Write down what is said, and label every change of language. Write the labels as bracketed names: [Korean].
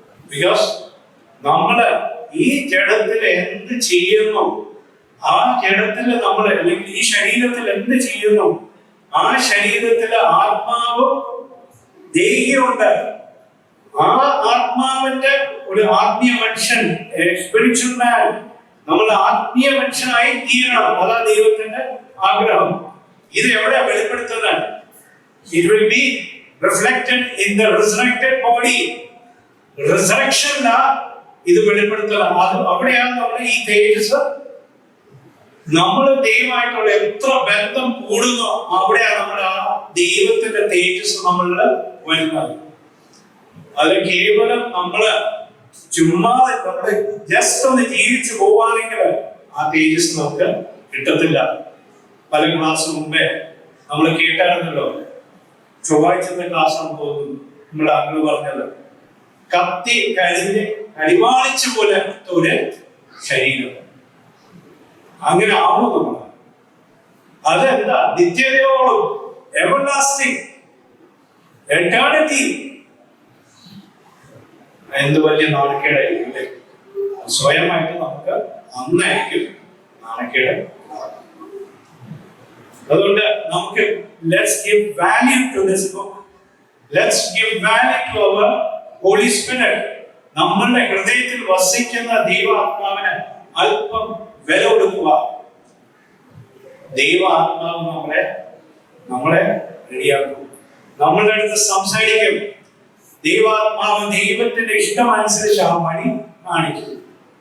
[Malayalam] Because നമ്മള് ഈ ജഡത്തിൽ എന്ത് ചെയ്യുന്നു, ആ ജഡത്തിൽ നമ്മൾ അല്ലെങ്കിൽ ഈ ശരീരത്തിൽ എന്ത് ചെയ്യുന്നു, ആ ശരീരത്തിലെ ആത്മാവും ദേഹിയുണ്ട്. ആ ആത്മാവിന്റെ ഒരു ആത്മീയ മനുഷ്യൻ, സ്പിരിച്വൽ മാൻ, നമ്മൾ ആത്മീയ മനുഷ്യനായി തീരണം. അതാ ദൈവത്തിന്റെ ആഗ്രഹം. ഇത് എവിടെ വെളിപ്പെടുത്തുന്നത്? [English] It will be reflected in the resurrected body. [Malayalam] Resurrection ഇത് വെളിപ്പെടുത്തുക. അത് അവിടെയാണ് നമ്മൾ ഈ തേജസ്, നമ്മൾ ദൈവമായിട്ടുള്ള എത്ര ബന്ധം കൂടുന്നോ അവിടെയാണ് നമ്മൾ ആ ദൈവത്തിന്റെ തേജസ് നമ്മളിൽ വരുന്നത്. അത് കേവലം നമ്മള് ചുമ്മാ നമ്മള് ജസ്റ്റ് ഒന്ന് ജീവിച്ചു പോവാണെങ്കിൽ ആ തേജസ് നമുക്ക് കിട്ടത്തില്ല. പല ക്ലാസ് മുമ്പേ നമ്മൾ കേട്ടായിരുന്നല്ലോ, ചൊവ്വാഴ്ചത്തെ ക്ലാസ് ആണെന്ന് തോന്നുന്നു, നമ്മുടെ അങ്ങള് പറഞ്ഞത് കത്തി കഴിഞ്ഞ് കരിവാളിച്ച പോലെ ഒരു ശരീരം. അങ്ങനെ ആവണം നമ്മൾ. അതെന്താ? നിത്യതയോളം, എവർലാസ്റ്റിംഗ്, എറ്റേണിറ്റി. എന്ത് വലിയ നാണക്കേടായിരിക്കും. സ്വയമായിട്ട് നമുക്ക് അന്നായിരിക്കും നാണക്കേട്. അതുകൊണ്ട് നമുക്ക് [English] let's give value to this book. Let's give value to our Holy Spirit. [Malayalam] നമ്മളുടെ ഹൃദയത്തിൽ വസിക്കുന്ന ദൈവാത്മാവിന് അല്പം വില കൊടുക്കുക. ദൈവാത്മാവ് നമ്മളെ റെഡിയാക്കും. നമ്മളുടെ അടുത്ത് സംസാരിക്കും. ദൈവാത്മാവ് ദൈവത്തിന്റെ ഇഷ്ടമനുസരിച്ച് ആ വഴി കാണിക്കും.